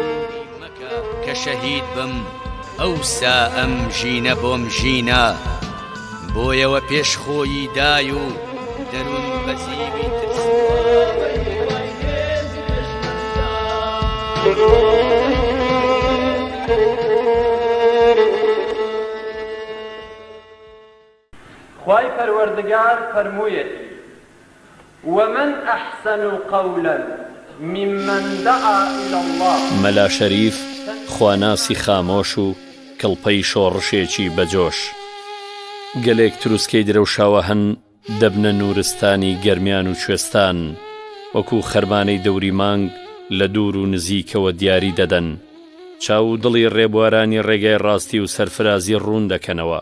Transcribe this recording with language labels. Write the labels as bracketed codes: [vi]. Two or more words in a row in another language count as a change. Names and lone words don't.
[ckb] کە شەهید بم ئەوسا ئەم ژینە بۆم ژینە بۆیەوە پێش خۆی دای و دەروون بەزیوی خوای پەروەردگار فەرموویەتی [ar] ومن أحسن قولا ممن دعا إلى الله [ckb] مەلا شەریف خواناسی خامۆش و کڵپەی شۆڕشێکی بەجۆش گەلێک تروسکەی درەوشاوە هەن دەبنە نورستانی گەرمیان و کوێستان وەکو خەرمانەی دەوری مانگ لە دوور و نزیکەوە دیاری دەدەن چاو و دڵی ڕێبوارانی ڕێگای ڕاستی و سەرفرازی ڕوون دەکەنەوە